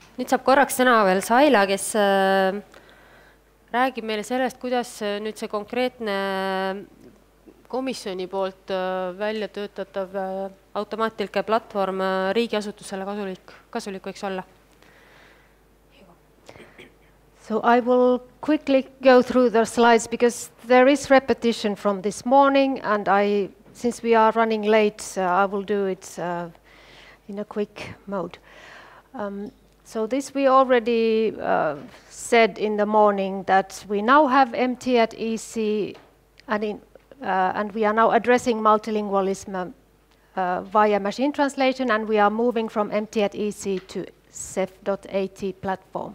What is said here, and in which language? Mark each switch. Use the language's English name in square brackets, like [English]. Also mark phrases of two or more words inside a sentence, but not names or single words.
[Estonian] Nüüd saab korraks sõna veel Saila, kes räägib meile sellest, kuidas nüüd see konkreetne komisjoni poolt välja töötatav automaattõlkeplatvorm riigiasutusele kasulik võiks olla. [English] So I will quickly go through the slides because there is repetition from this morning, and since we are running late, I will do it in a quick mode. So this we already said in the morning that we now have MT at EC, and we are now addressing multilingualism via machine translation, and we are moving from MT at EC to CEF.AT platform.